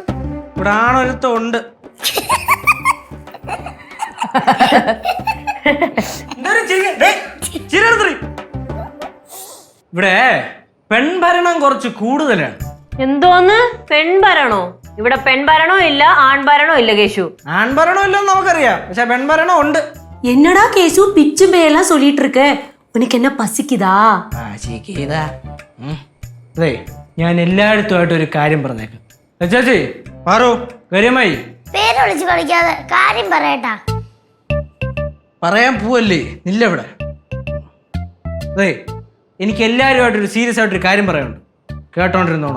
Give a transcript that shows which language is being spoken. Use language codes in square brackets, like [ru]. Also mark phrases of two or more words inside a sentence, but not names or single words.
[ml] ഇവിടെ ആണൊരുത്തം ഉണ്ട്. ഇവിടെ പെൺഭരണം കുറച്ച് കൂടുതലാണ്. എന്തോന്ന് പെൺഭരണോ? ഇവിടെ പെൺഭരണോ ഇല്ല, ആൺഭരണോ ഇല്ല കേശു. ആൺഭരണം ഇല്ലെന്ന് നമുക്കറിയാം, പക്ഷെ പെൺഭരണം ഉണ്ട്. [ta] என்னடா கேசு பிச்சு பேயெல்லாம் சொல்லிட்டு இருக்க? உனக்கு என்ன பசிக்குதா? [ml] അതെ ഞാൻ എല്ലായിടത്തുമായിട്ട് ഒരു കാര്യം പറഞ്ഞേക്കാം. ചേച്ചി പാറു കാര്യമായി പേര് വിളിച്ച് കളിക്കാതെ കാര്യം പറയട്ടാ. പറയാൻ പോവല്ലേ നില്ലവിടെ. അതെ എനിക്ക് എല്ലാവരുമായിട്ടൊരു സീരിയസ് ആയിട്ടൊരു കാര്യം പറയാനുണ്ട്, കേട്ടോണ്ടിരുന്നോണം.